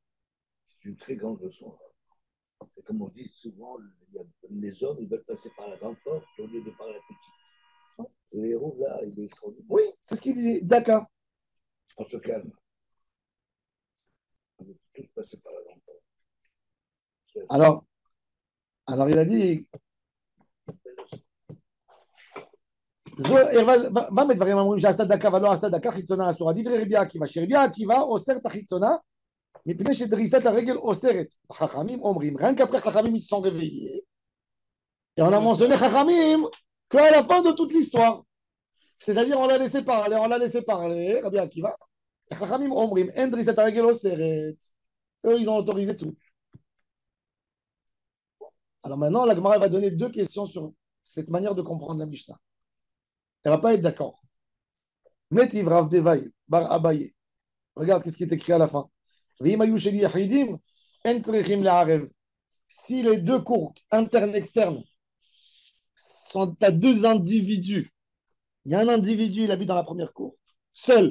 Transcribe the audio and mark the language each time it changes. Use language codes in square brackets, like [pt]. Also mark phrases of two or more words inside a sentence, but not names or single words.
[fr] C'est une très grande leçon. C'est comme on dit souvent, les hommes ils veulent passer par la grande porte au lieu de par la petite. Et les héros, là, il est extraordinaire. Oui, c'est ce qu'il disait. D'accord. On se calme. On veut tous passer par la grande porte. Alors il a dit, [he] מה מדברים אומרים שעשתה דקה ולא עשתה דקה חיצונה אסורה? דברי רבי עקיבא, שרבי עקיבא אוסר את החיצונה מפני שדריסת הרגל אוסרת. החכמים אומרים, [fr] rien qu'après חכמים ils sont réveillés. Et on a mentionné חכמים qu'à la fin de toute l'histoire. C'est-à-dire on l'a laissé parler, רבי עקיבא. [he] החכמים אומרים, אין דריסת הרגל אוסרת. [fr] Eux, ils ont autorisé tout. Alors maintenant, la Gemara va donner deux questions sur cette manière de comprendre la Mishnah. Elle ne va pas être d'accord. Metiv Rav Devai, Bar Abaye. Regarde ce qui est écrit à la fin. Si les deux cours internes-externes sont à deux individus, il y a un individu, il habite dans la première cour, seul.